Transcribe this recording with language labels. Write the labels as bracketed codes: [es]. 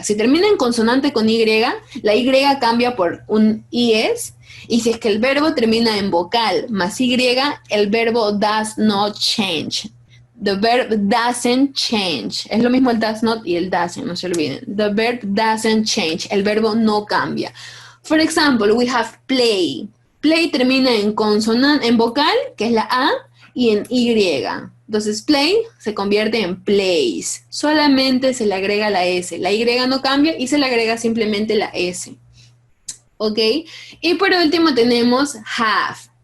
[es] Si termina en consonante con Y, la Y cambia por un IS. Y si es que el verbo termina en vocal más Y, el verbo [en] does not change. The verb doesn't change. [es] Es lo mismo el does not y el doesn't, no se olviden. [en] The verb doesn't change. [es] El verbo no cambia. [en] For example, we have play. [es] Play termina en consonante, en vocal, que es la A, y en Y. Entonces, play se convierte en plays. Solamente se le agrega la S. La Y no cambia y se le agrega simplemente la S. ¿Ok? Y por último tenemos have.